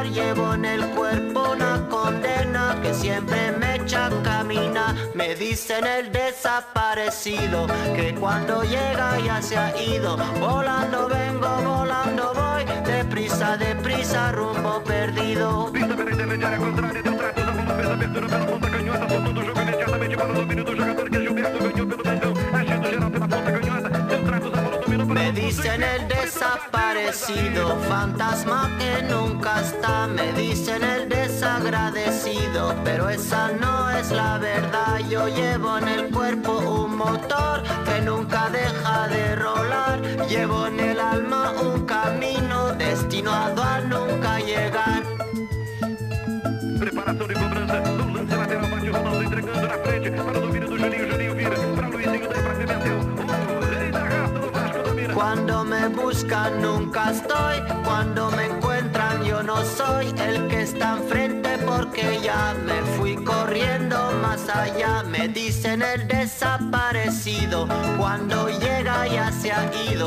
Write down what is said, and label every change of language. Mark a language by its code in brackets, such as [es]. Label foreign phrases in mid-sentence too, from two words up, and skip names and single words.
[es] Llevo en el cuerpo una condena que siempre me echa a caminar. Me dicen el desaparecido, que cuando llega ya se ha ido. Volando vengo, volando voy, deprisa, rumbo perdido. [pt] Vista pela intermediária contrária, deu trato, a bola fez abertura pela ponta canhota, soltou do jogo imediatamente para o domínio do jogador, que é Gilberto, ganhou pelo meio, agindo geral pela ponta canhota, deu tratos, a bola dominou. [es] Me dicen el desaparecido, fantasma que nunca está. Me dicen el desagradecido, pero esa no es la verdad. Yo llevo en el cuerpo un motor que nunca deja de rolar. Llevo en el alma un camino destinado a nunca llegar. [pt] Preparação de cobrança, no lance lateral, bate o Ronaldo entregando na frente para o domínio do Juninho, Juninho vira para Luizinho, daí para Pimentel, rei da raça do Vasco domina. [es] Cuando me buscan nunca estoy, cuando me encuentran yo no soy el que está enfrente, porque ya me fui corriendo más allá. Me dicen el desaparecido, cuando llega ya se ha ido.